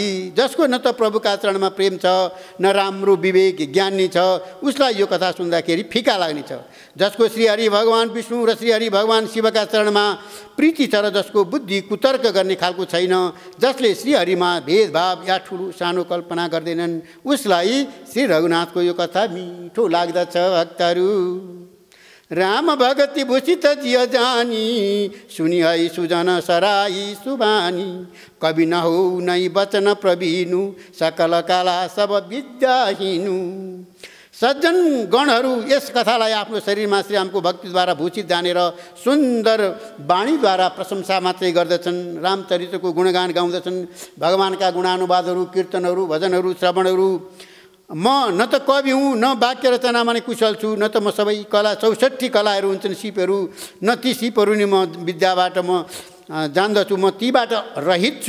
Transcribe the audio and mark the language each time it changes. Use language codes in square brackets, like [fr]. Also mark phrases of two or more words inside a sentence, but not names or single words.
[ne] जसको न त प्रभुका चरणमा प्रेम छ न राम्रो विवेक ज्ञान नै छ, उसलाई यो कथा सुन्दाखेरि फिका लाग्ने छ। जसको श्रीहरि भगवान विष्णु र श्रीहरि भगवान शिवका चरणमा प्रीति छ र जसको बुद्धि कुतर्क गर्ने खालको छैन, जसले श्रीहरिमा भेदभाव या ठुलो सानो कल्पना गर्दैनन्, उसलाई श्री रघुनाथको यो कथा मिठो लाग्दछ। [awa] भक्तहरू राम भगति भूषित जिय जानी, सुनि है सुजन सराई सुबानी, कवि नहौ नै वचन प्रवीणु, सकल कला सब विद्याहीनु। [ne] सज्जन गणहरू यस कथालाई आफ्नो शरीरमा श्रीरामको भक्तिद्वारा भूषित जानेर सुन्दर वाणीद्वारा प्रशंसा मात्रै गर्दछन्। रामचरित्रको गुणगान गाउँदछन्। भगवानका गुणानुवादहरू, कीर्तनहरू, भजनहरू, श्रवणहरू। म न त कवि हुँ, न वाक्य रचनामा नै कुशल छु, न त म सबै कला 64 कलाहरू हुन्छन् सिपहरू, न ती सिपहरू नि म विद्याबाट म जान्दछु, म तीबाट रहित छु।